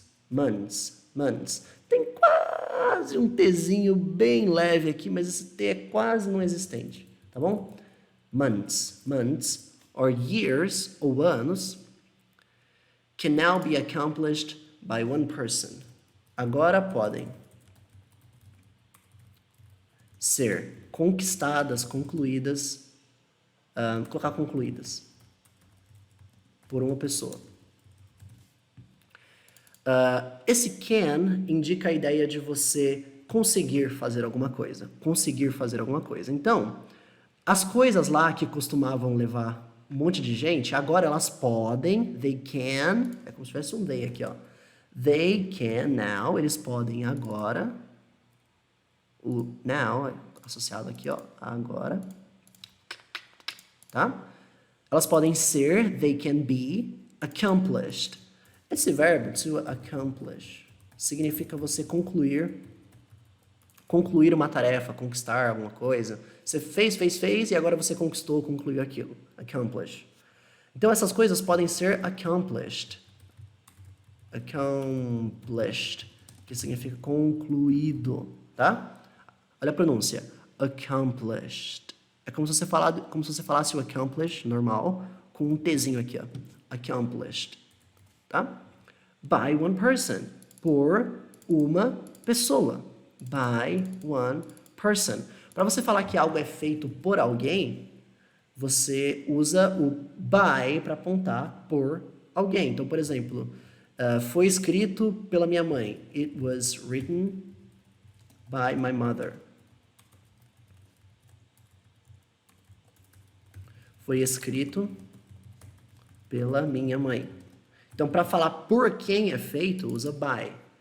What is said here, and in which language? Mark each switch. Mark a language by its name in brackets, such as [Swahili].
[Portuguese] Months. Tem quase um Tzinho bem leve aqui, mas esse T é quase não existente, tá bom? [English] Months, or years, [Portuguese] ou anos, [English] can now be accomplished by one person. [Portuguese] Agora podem ser conquistadas, concluídas, colocar concluídas por uma pessoa. Esse can indica a ideia de você conseguir fazer alguma coisa. Então, as coisas lá que costumavam levar um monte de gente, agora elas podem, [English] they can, [Portuguese] é como se tivesse um they aqui, ó. [English] They can now, [Portuguese] eles podem agora, o now é associado aqui, ó, agora, tá? Elas podem ser, [English] they can be, accomplished. [Portuguese] Esse verbo, to accomplish, significa você concluir uma tarefa, conquistar alguma coisa. Você fez e agora você concluiu aquilo. Accomplish. Então, essas coisas podem ser accomplished. Accomplished, que significa concluído, tá? Olha a pronúncia. Accomplished. É como se você falasse o accomplish, normal, com um Tzinho aqui, ó. [English] Accomplished. Tá? By one person. [Portuguese] Por uma pessoa. [English] By one person. [Portuguese] Para você falar que algo é feito por alguém, você usa o by para apontar por alguém. Então, por exemplo, foi escrito pela minha mãe. [English] It was written by my mother. [Portuguese] Foi escrito pela minha mãe. Então, para falar por quem é feito, usa by.